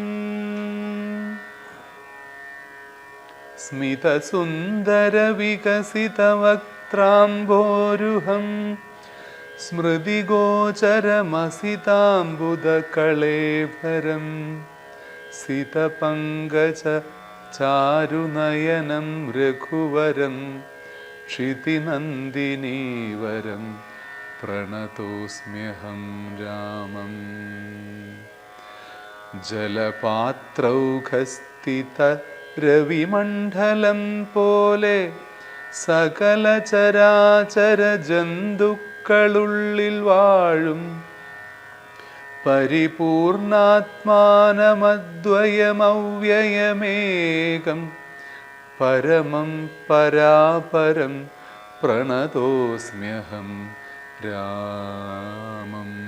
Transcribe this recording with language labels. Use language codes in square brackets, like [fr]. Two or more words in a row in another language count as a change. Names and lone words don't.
[sa] स्मितसुन्दरविकसितवक्त्राम्भोरुहं स्मृतिगोचरमसिताम्बुदकळेभरं सितपङ्कजचारुनयनं रघुवरं क्षितिनन्दिनीवरं प्रणतोऽस्म्यहं रामम्. जलपात्रौघस्थित രവിമണ്ഡലം പോലെ സകല ചരാചര ജന്തുക്കളുള്ളിൽ വാഴും പരിപൂർണാത്മാനമദ്വയമവ്യയമേകം പരമം പരാപരം പ്രണതോസ്മ്യഹം രാമം.